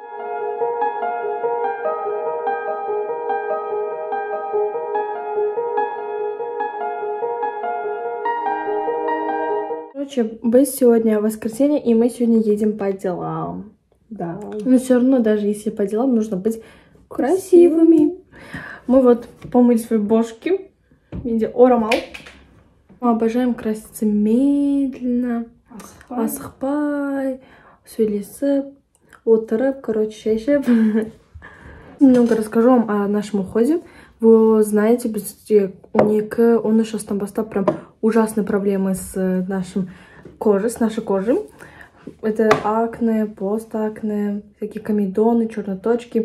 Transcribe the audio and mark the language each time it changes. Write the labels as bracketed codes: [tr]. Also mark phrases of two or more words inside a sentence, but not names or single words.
[ru] Короче, мы сегодня воскресенье, и мы сегодня едем по делам. Да. Но все равно, даже если по делам, нужно быть красивыми. Мы вот помыли свои бошки в виде орамал. Мы обожаем краситься медленно. [kk] Асықпай, сөйлесіп, отырып, короче, шешіп. [ru] Немного расскажу вам о нашем уходе. Вы знаете, у 13 бастап прям ужасные проблемы с нашей кожей. Это акне, постакне, всякие комедоны, черноточки.